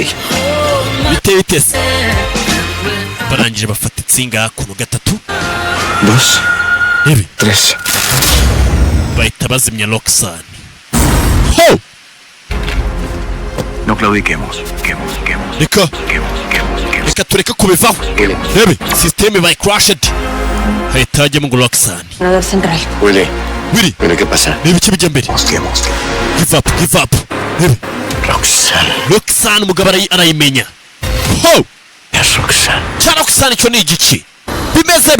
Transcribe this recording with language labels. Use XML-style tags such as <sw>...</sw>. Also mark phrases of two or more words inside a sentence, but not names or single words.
<rw>Bitese barangije bafata insinga hakuno gatatu 2, 3. bahita bazimya Roxanne. Ho</rw> <es>No claudiquemos.</es> <rw>reka tureke kubivaho. Rebe</rw> <en>system by crashed.</en> <rw>Hahita hajyamo ngo Roxanne.</rw> <es>Operador central. Willy, Willy ¿qué pasa?</es> <rw>ni ibiki bijya mbere.</rw> <en>Give up.</en> <rw>Rebe Roxanne umugabo arayimenya. Ho</rw> <es>Es Roxanne.</es> <rw>cya Roxanne cyo ni igiki bimeze</rw>